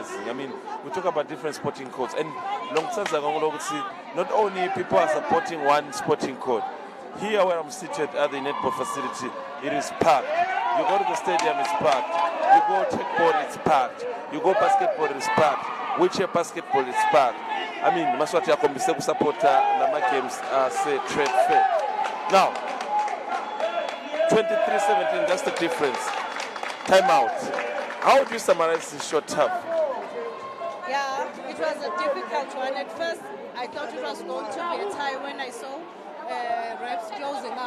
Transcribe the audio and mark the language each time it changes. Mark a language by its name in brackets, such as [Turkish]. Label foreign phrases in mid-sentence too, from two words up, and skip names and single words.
[English] I mean, we talk about different sporting codes, and not only people are supporting one sporting code. Here where I'm seated at the netball facility, it is packed. You go to the stadium, it's packed. You go kickball, it's packed. You go basketball, it's packed. Wheelchair basketball, it's packed. I mean, [Swati] maswati yakombise kusupporta nama games say [English] trade fair. Now, 23-17, that's the difference. Timeout. How would you summarize this short term? Yeah, it was a difficult one. At first, I thought it was going to be a tie when I saw reps closing up.